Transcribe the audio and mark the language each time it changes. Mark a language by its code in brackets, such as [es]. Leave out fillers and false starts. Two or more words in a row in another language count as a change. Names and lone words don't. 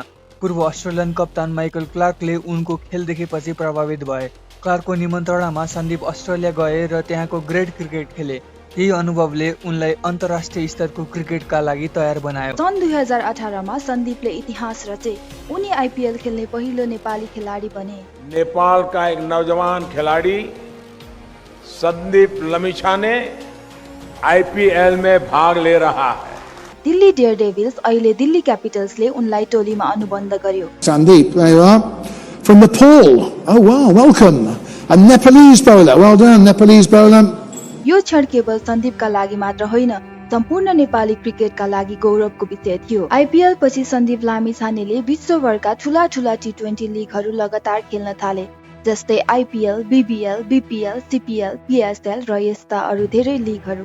[ne] पूर्व अस्ट्रेलियन कप्तान माइकल क्लार्कले उनको खेल देखेपछि प्रभावित भए। क्लार्कको निमन्त्रणामा सन्दीप अस्ट्रेलिया गए र त्यहाँको ग्रेट क्रिकेट खेले। यही अनुभवले उनलाई अन्तर्राष्ट्रिय स्तरको क्रिकेटका लागि तयार बनायो। सन् 2018 मा सन्दीपले इतिहास रचे। उनी आइपिएल खेल्ने पहिलो नेपाली खिलाडी बने। [hi] नेपाल का एक नौजवान खिलाड़ी संदीप लामिछाने आईपीएल में भाग ले रहा है। [ne] दिल्ली डेयरडेभिल्स, अहिले दिल्ली क्यापिटल्सले उनलाई टोलीमा अनुबन्ध गर्यो। [en] Sandeep, there you are. From Nepal. Oh wow, welcome. A Nepalese bowler. Well done, Nepalese bowler. [ne] यो क्षण केवल सन्दीपका लागि मात्र होइन, सम्पूर्ण नेपाली क्रिकेटका लागि गौरवको विषय थियो। आइपिएल पछि सन्दीप लामिछानेले विश्वभरका ठूला टी20 लिगहरू लगातार खेल्न थाले, जस्तै आइपिएल, बिबिएल, बिपिएल, सिपिएल, पिएसएल र यस्ता अरू धेरै लिगहरू।